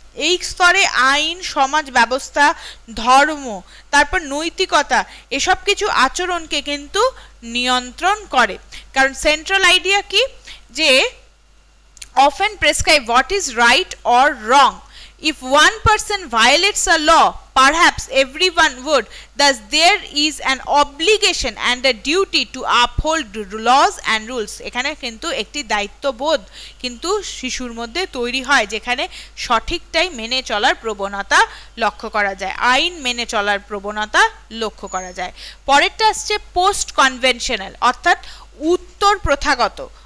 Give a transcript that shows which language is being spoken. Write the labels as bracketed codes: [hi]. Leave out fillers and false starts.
[bn] এই স্তরে আইন, সমাজ ব্যবস্থা, ধর্ম, তারপর নৈতিকতা, এসব কিছু আচরণকে কিন্তু নিয়ন্ত্রণ করে। কারণ সেন্ট্রাল আইডিয়া কি, যে [en] often prescribe what is right or wrong. If one person violates a law, perhaps everyone would. Thus there is an obligation and a duty to uphold laws and rules. [bn] এখানে কিন্তু একটি দায়িত্ববোধ কিন্তু শিশুর মধ্যে তৈরি হয়, যেখানে সঠিকটাই মেনে চলার প্রবণতা লক্ষ্য করা যায়, আইন মেনে চলার প্রবণতা লক্ষ্য করা যায়। পরেরটা আসছে পোস্ট কনভেনশনাল, অর্থাৎ উত্তর প্রথাগত।